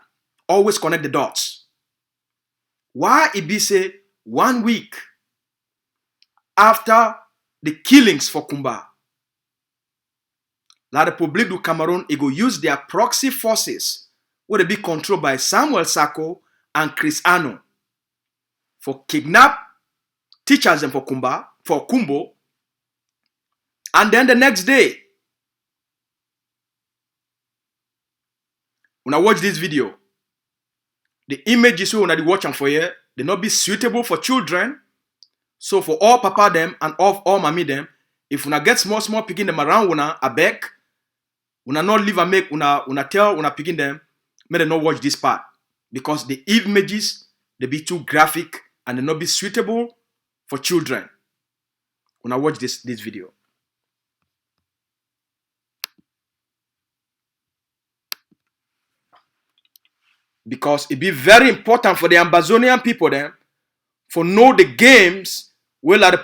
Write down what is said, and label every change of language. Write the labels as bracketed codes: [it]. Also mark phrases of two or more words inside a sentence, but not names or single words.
[wes] Always connect the dots. Why it be say 1 week after the killings for Kumba, La République du Cameroun, it go use their proxy forces, where they be controlled by Samuel Sako and Chris Anu, for kidnap teachers them for Kumbo, and then the next day, when I watch this video, the images when I watch them for here, they not be suitable for children. So for all papa them and all mommy them, if una get small picking them around una a back, una not leave and make una tell una picking them, may they not watch this part. Because the images they be too graphic and they not be suitable for children. Una watch this video. Because it be very important for the Ambazonian people then for know the games where La